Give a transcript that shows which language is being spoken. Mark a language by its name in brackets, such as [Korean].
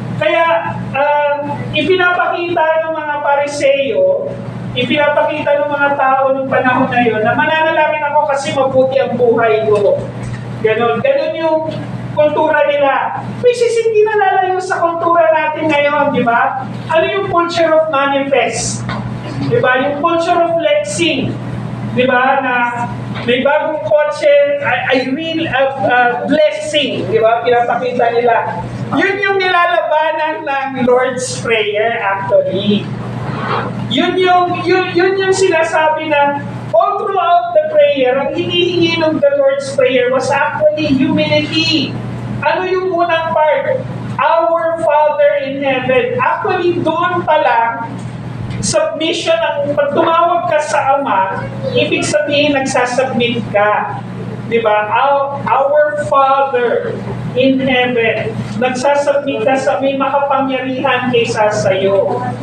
[Filipino] Kaya, ipinapakita ng mga Pariseo, ipinapakita ng mga tao ng panahon na yun, na mananalangin ako kasi mabuti ang buhay ko. Ganon. Ganon yung kultura nila. [English] Which is [Filipino] hindi na lalayo sa kultura natin ngayon, di ba? Ano yung [English] culture of manifest? [Filipino] Di ba? Yung [English] culture of flexing. [Filipino] Di ba? Na may bagong kotse, [English] I will blessing. [Filipino] Di ba? Pinapakita nila. Yun yung nilalabanan ng Lord's Prayer actually. Yun yung sinasabi na [English] all throughout the prayer, [Filipino] ang hinihingi ng the Lord's Prayer [English] was actually humility. [Filipino] Ano yung unang [English] part? Our Father in Heaven. [Filipino] Actually, doon pa lang, submission, ang pag tumawag ka sa Ama, ibig sabihin nagsasubmit ka. Diba? [English] Our Father in Heaven. [Filipino] Nagsasubmit ka sa may makapangyarihan kaysa sa'yo.